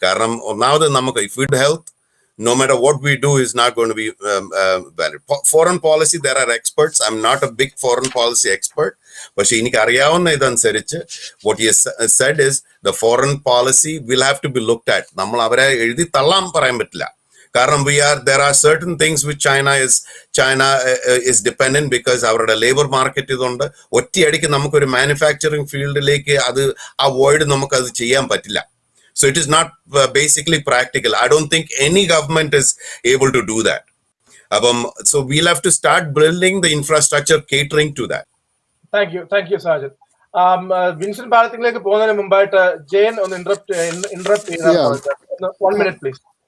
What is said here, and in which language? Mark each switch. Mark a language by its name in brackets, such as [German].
[Malayalam] കാരണം ഒന്നാമത് നമുക്ക് [English] if we health, no matter what we do is not going to be valid. Foreign policy, there are experts. I'm not a big foreign policy expert, [Malayalam] പക്ഷെ എനിക്ക് അറിയാവുന്ന ഇതനുസരിച്ച് [English] what he has said is the foreign policy will have to be looked at. [Malayalam] നമ്മൾ അവരെ എഴുതി തള്ളാൻ പറയാൻ പറ്റില്ല. കാരണം [English] there are certain things which China is dependent because [Malayalam] അവരുടെ ലേബർ മാർക്കറ്റ് ഇതുണ്ട്. ഒറ്റയടിക്ക് നമുക്കൊരു മാനുഫാക്ചറിങ് ഫീൽഡിലേക്ക് അത് അവോയ്ഡ് നമുക്കത് ചെയ്യാൻ പറ്റില്ല. [English] So it is not basically practical. I don't think any government is able to do that. So we'll have to start building the infrastructure catering to that. Thank you, Sergeant. [Malayalam] Vincent ബാലത്തിലേക്ക് പോകുന്നതിന് മുമ്പായിട്ട് ജയൻ ഒന്ന് interrupt ചെയ്താൽ [English] 1 minute please.